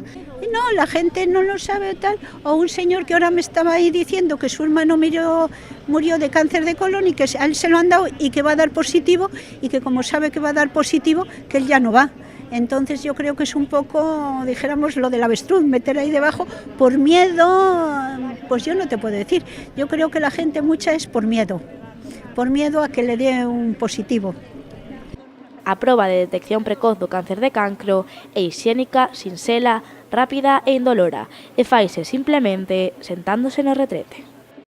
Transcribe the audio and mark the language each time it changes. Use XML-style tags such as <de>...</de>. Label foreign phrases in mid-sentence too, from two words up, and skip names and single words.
<es>No, la gente no lo sabe tal, o un señor que ahora me estaba ahí diciendo que su hermano murió de cáncer de colon y que a él se lo han dado y que va a dar positivo y que como sabe que va a dar positivo, que él ya no va. Entonces yo creo que es un poco, dijéramos, lo del avestruz, meter ahí debajo por miedo, pues yo no te puedo decir. Yo creo que la gente mucha es por miedo a que le dé un positivo.</es> <gl>A proba de detección precoz do cáncer de cancro é hixiénica, sinxela, rápida e indolora e faise simplemente sentándose no retrete.</gl>